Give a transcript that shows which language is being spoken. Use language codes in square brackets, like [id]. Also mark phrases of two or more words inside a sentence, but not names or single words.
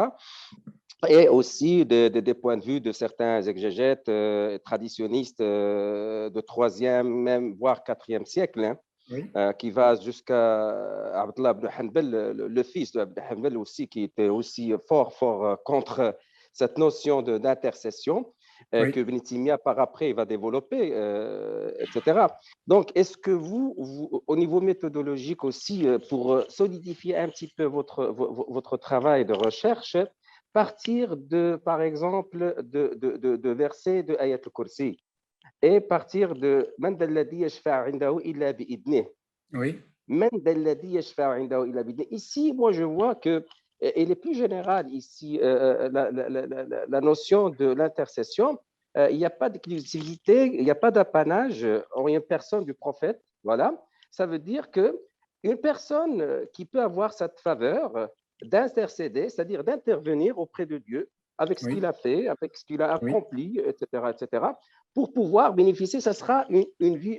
[fr] Et aussi des points de vue de certains exégètes traditionnistes de 3e, même voire 4e siècle, hein, qui va jusqu'à Abdullah ibn Hanbal, le fils de Ibn Hanbal aussi, qui était aussi fort contre cette notion d'intercession que Ibn Taymiyyah par après il va développer, etc. Donc, est-ce que vous, au niveau méthodologique aussi, pour solidifier un petit peu votre travail de recherche, partir par exemple, de versets de Ayat al-Kursi et partir de [ar] من ذا الذي يشفع عنده إلا بإذنه. من ذا الذي يشفع عنده إلا بإذنه. [fr] Ici, moi, je vois que il est plus général ici, la notion de l'intercession. Il n'y a pas d'exclusivité, il n'y a pas d'apanage en une personne du prophète. Voilà. Ça veut dire qu'une personne qui peut avoir cette faveur d'intercéder, c'est-à-dire d'intervenir auprès de Dieu avec ce qu'il a fait, avec ce qu'il a accompli, etc., pour pouvoir bénéficier, ça sera une vie.